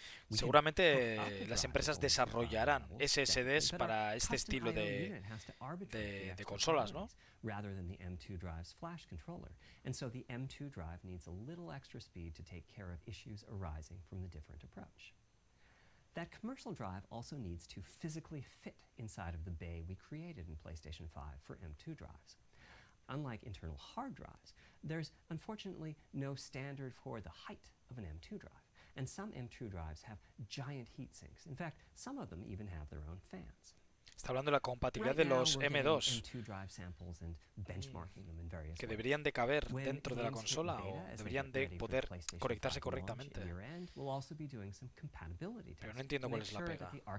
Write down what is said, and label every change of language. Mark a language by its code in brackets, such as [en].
[es] Seguramente las empresas desarrollarán SSDs para este estilo de consolas, ¿no? [en] Rather than the M2 drive's flash controller. And so the M2 drive needs a little extra speed to take care of issues arising from the different approach. That commercial drive also needs to physically fit inside of the bay we created in PlayStation 5 for M2 drives. Unlike internal hard drives, there's unfortunately no standard for the height of an M2 drive. And some M2 drives have giant heat sinks. In fact, some of them even have their own fans. [es] Está hablando de la compatibilidad de los M2, que deberían de caber dentro de la consola o deberían de poder conectarse correctamente. Pero no entiendo cuál es la pega.